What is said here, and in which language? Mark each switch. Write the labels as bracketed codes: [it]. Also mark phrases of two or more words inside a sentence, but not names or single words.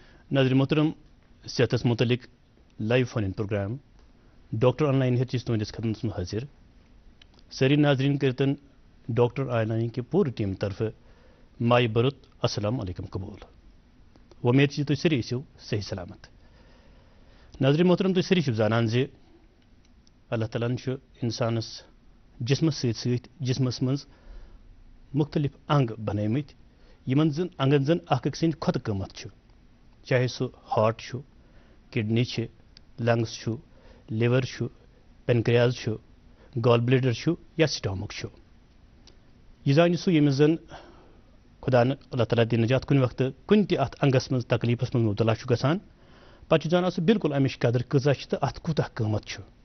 [ks] ناظرین محترم صحت متعلق [en] live phone in [ks] پروگرام ڈاکٹر آن لائن ہیچ تہندس خدمت میں حاضر ساری ناظرین کرتن ڈاکٹر آن لائن کی پوری ٹیم طرف مائی برت السلام علیکم قبول ومید تھی سری ٲسِو صحیح سلامت ناظرین محترم تھی سری زانان زِ اللہ تعالیٰ انسانس جسمس ست جسمس مز مختلف انگ بنٲیمٕتۍ یمن زن انگن زن اکھ أکۍ سٕنٛدۍ کھۄتہٕ قۭمت چھُ چاہے سُہ ہارٹ چھُ کڈنی چھِ لنگس چھُ لیور چھُ پینکریاز چھُ [en] gall bladder [ks] چھُ یا سٹامک چھُ یہ زانہِ سُہ ییٚمِس زن خدا نہٕ اللہ تعالیٰ دِ نجات کُنہِ وقتہٕ کُنہِ تہِ اتھ انگس منٛز تکلیٖفس منٛز مبتلا چھُ گژھان پتہٕ چھُ زانان سُہ بالکل امِچ قدر کۭژاہ چھِ تہٕ اتھ کوٗتاہ قۭمت چھُ